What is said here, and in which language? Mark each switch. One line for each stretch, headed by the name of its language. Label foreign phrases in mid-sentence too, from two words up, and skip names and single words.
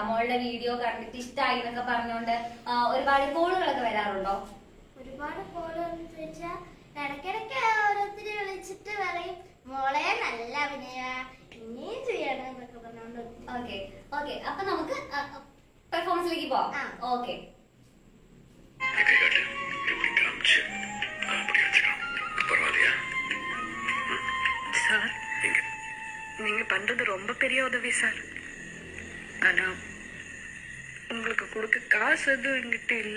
Malayalam: മോളുടെ വീഡിയോ കണ്ടിട്ട് ഇഷ്ടമായി എന്നൊക്കെ പറഞ്ഞുകൊണ്ട് ഒരുപാട് കോളുകളൊക്കെ വരാറുണ്ടോ? ഒരുപാട് കോളുകൾ ചോദിച്ചാൽ ഇടയ്ക്കിടയ്ക്ക് ഓരോരുത്തര് വിളിച്ചിട്ട് പറയും മോളെ നല്ല അഭിനയ ഇനിയും ചെയ്യണം എന്നൊക്കെ പറഞ്ഞോണ്ട്. ഓക്കെ ഓക്കെ, അപ്പൊ നമുക്ക് പെർഫോമൻസിലേക്ക് പോവാം. ഓക്കെ.
Tamil: சார், நீங்க பண்றது ரொம்ப பெரிய உதவி சார். ஆனா உங்களுக்கு கொடுக்க காசு எதுவும் என்கிட்ட இல்ல.